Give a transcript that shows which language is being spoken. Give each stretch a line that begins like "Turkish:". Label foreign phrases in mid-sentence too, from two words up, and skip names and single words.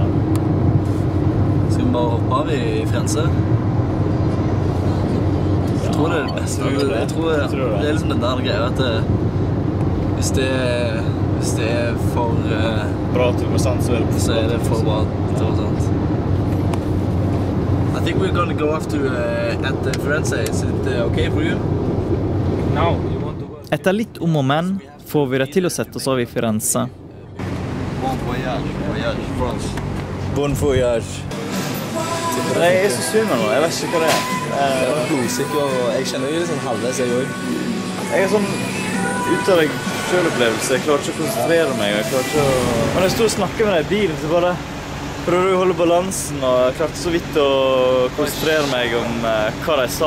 Norwegian: Skal vi bare hoppe av i Firenze? Jeg tror det er det beste. Jeg tror det er liksom den der greia at hvis det er for... bra til å gå sant, så er det for bra til å gå sant.
English: I think we're going to go after at Firenze. Is it okay for you? No.
Norwegian: Etter litt om og men får vi det til å sette oss av i Firenze.
French: Bon voyage, voyage, France. Bon voyage.
Norwegian: Nei, jeg er så svimmel nå, jeg vet ikke hva det er. Jeg var blodsikker, og jeg kjenner jo litt sånn halvveis, jeg også. Jeg er sånn ute av deg selv-opplevelse, jeg klarer ikke å konsentrere meg, jeg klarer ikke å... Men jeg stod og snakket med deg i bilen, så bare prøvde å holde balansen, og jeg klarte så vidt å konsentrere meg om hva de sa.